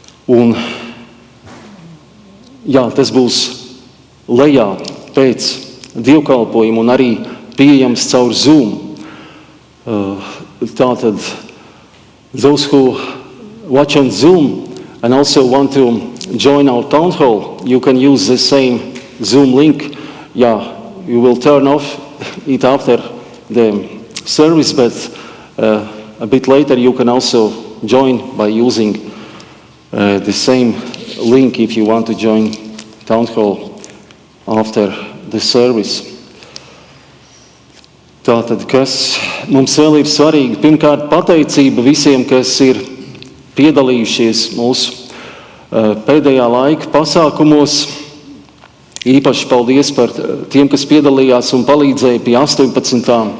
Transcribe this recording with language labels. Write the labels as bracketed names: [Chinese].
[Latvian] Un jā, tas būs lejā pēc dievkalpojuma un arī pieejams caur Zoom. Tātad, [English] those who watch on Zoom and also want to join our town hall, you can use the same Zoom link. Yeah, you will turn off it after the service, but a bit later you can also join by using the same link if you want to join town hall after the service. [Latvian] Tātad, kas mums vēl ir svarīgi? Pirmkārt, pateicība visiem, kas ir piedalījušies mūsu pēdējā laika pasākumos. Īpaši paldies par tiem, kas piedalījās un palīdzēja pie 18.